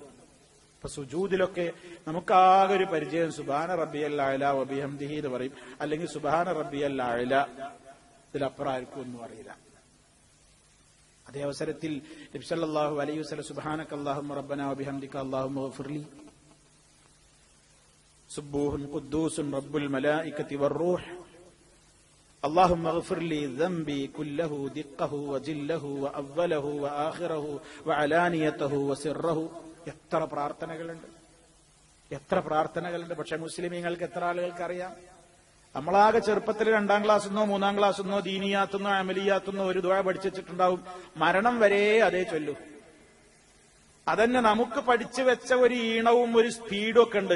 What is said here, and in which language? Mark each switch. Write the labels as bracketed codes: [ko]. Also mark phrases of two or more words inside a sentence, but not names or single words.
[ml] ഇപ്പൊ സുജൂദിലൊക്കെ നമുക്കാകെ ഒരു പരിചയം [ar] سبحان ربي الأعلى وبحمده [ml] എന്ന് പറയും, അല്ലെങ്കിൽ [ar] سبحان ربي الأعلى. [ml] ഇതിലപ്പുറം ആർക്കും ഒന്നും അറിയില്ല. അതേ അവസരത്തിൽ നബി [ar] صلى الله عليه وسلم سبحانك اللهم ربنا وبحمدك اللهم اغفرلي سبوح قدوس رب الملائكة والروح اللهم اغفر لي ذنبي كله دقه وجله وأوله وآخره وعلانيته وسره. [ml] എത്ര പ്രാർത്ഥനകളുണ്ട്. പക്ഷെ മുസ്ലിമീങ്ങൾക്ക് എത്ര ആളുകൾക്ക് അറിയാം? നമ്മളാകെ ചെറുപ്പത്തിൽ 2ാം ക്ലാസ്സെന്നോ 3ാം ക്ലാസ്സെന്നോ ദീനിയാത്തെന്നോ അമലിയാത്തെന്നോ ഒരു ദുആ പഠിച്ചിട്ടുണ്ടാവും. മരണം വരെ അതേ ചൊല്ലൂ. അതന്നെ നമുക്ക് പഠിച്ചു വെച്ച ഒരു ഈണവും ഒരു സ്പീഡും ഒക്കെ ഉണ്ട്.